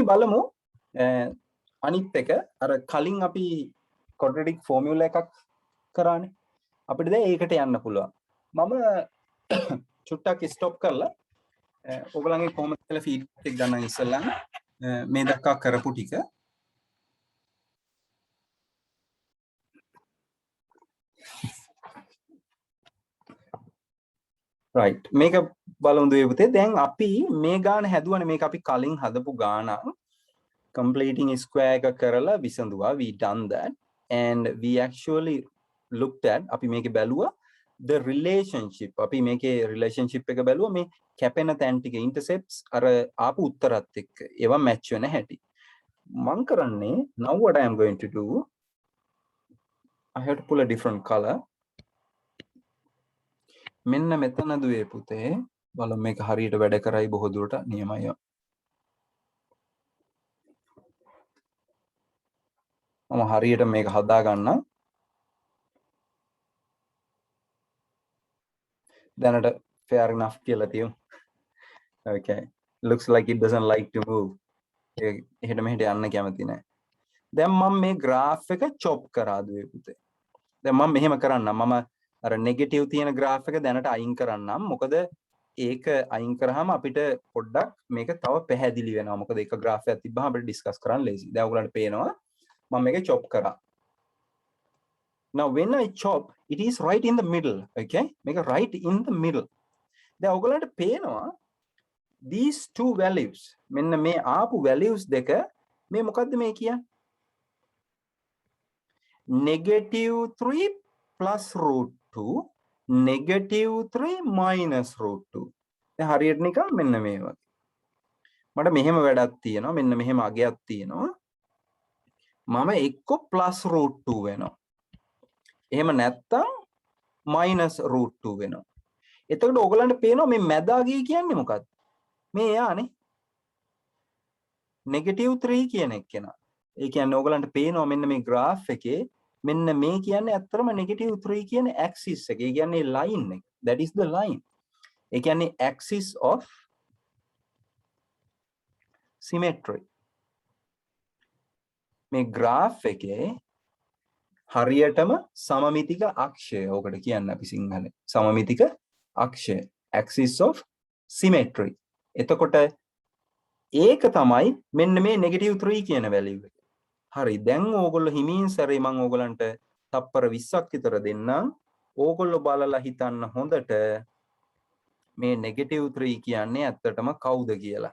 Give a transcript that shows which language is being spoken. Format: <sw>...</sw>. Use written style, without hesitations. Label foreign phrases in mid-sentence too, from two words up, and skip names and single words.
<si>බලමු අනිත් එක අර කලින් අපි</si> <en>quadratic formula</en> <si>එකක් කරානේ අපිට දැන් ඒකට යන්න පුළුවන් මම චුට්ටක් ස්ටොප් කරලා ඔයගලගේ කොහොමද කියලා ෆීඩ්බැක් එක ගන්න ඉස්සෙල්ලා මේ දක්වා කරපු ටික right මේක බලමු දුවේ පුතේ දැන් අපි මේ ගාන හැදුවනේ මේක අපි කලින් හදපු ගාන</si> <en>completing square</en> <si>එක කරලා විසඳුවා</si> <en>we done that and we actually looked at</en> <si>අපි මේකේ බැලුවා</si> <en>the relationship</en> <si>අපි මේකේ relationship එක බැලුවා මේ කැපෙන තැන් ටික intercepts අර ආපු උත්තරත් එක්ක ඒවා match වෙන හැටි මම කරන්නේ</si> <en>now what I am going to do I have to pull a different color</en> <si>මෙන්න මෙතන දුවේ පුතේ බලමු මේක හරියට වැඩ කරයි බොහෝ දුරට නියමයි මම හරියට මේක හදා ගන්න දැනට</si> <en>fair enough</en> <si>කියලා තියමු okay</si> <en>looks like it doesn't like to move</en> <si>එහෙට මෙහෙට යන්න කැමති නැහැ දැන් මම මේ graph එක chop කරා දුවේ පුතේ දැන් මම මෙහෙම කරන්නම් මම අර නෙගටිව් තියෙන graph එක දැනට අයින් කරන්නම් මොකද ඒක අයින් කරාම අපිට පොඩ්ඩක් මේක තව පැහැදිලි වෙනවා මොකද ඒක graph එකක් තිබ්බහම අපිට ඩිස්කස් කරන්න ලේසි දැන් ඔයගලන්ට පේනවා මම මේක chop කරා</si> <en>now when I chop it is right in the middle okay</en> <si>මේක</si> <en>right in the middle</en> <si>දැන් ඔයගලන්ට පේනවා</si> <en>these two values</en> <si>මෙන්න මේ ආපු values දෙක මේ මොකද්ද මේ කියන්නේ</si> <en>-3 plus root 2 -3 minus root 2</en> <si>දැන් හරියට නිකන් මෙන්න මේ වගේ මට මෙහෙම වැඩක් තියෙනවා මෙන්න මෙහෙම අගයක් තියෙනවා මම එක්ක</si> <en>plus root 2</en> <si>වෙනවා එහෙම නැත්තම්</si> <en>minus root 2</en> <si>වෙනවා එතකොට ඔයගලන්ට පේනවා මේ මැද අගය කියන්නේ මොකක්ද මේ යානේ</si> <en>negative 3</en> <si>කියන එක කෙනා. ඒ කියන්නේ ඕගලන්ට පේනවා මෙන්න මේ graph එකේ මෙන්න මේ කියන්නේ ඇත්තටම</si> <en>negative 3</en> <si>කියන axis එක. ඒ කියන්නේ line එක.</si> <en>That is the line.</en> <si>ඒ කියන්නේ</si> <en>axis of symmetry.</en> <si>මේ graph එකේ හරියටම සමමිතික අක්ෂය. ඕකට කියන්නේ අපි සිංහලෙන්. සමමිතික අක්ෂය.</si> <en>Axis of symmetry.</en> <si>එතකොට ඒක තමයි මෙන්න මේ</si> <en>negative 3</en> <si>කියන value එක. හරි. දැන් ඕගොල්ලෝ හිමින් සැරේ මම ඕගලන්ට තප්පර 20ක් විතර දෙන්නම්. ඕගොල්ලෝ බලලා හිතන්න හොඳට මේ</si> <en>negative 3</en> <si>කියන්නේ ඇත්තටම කවුද කියලා.</si>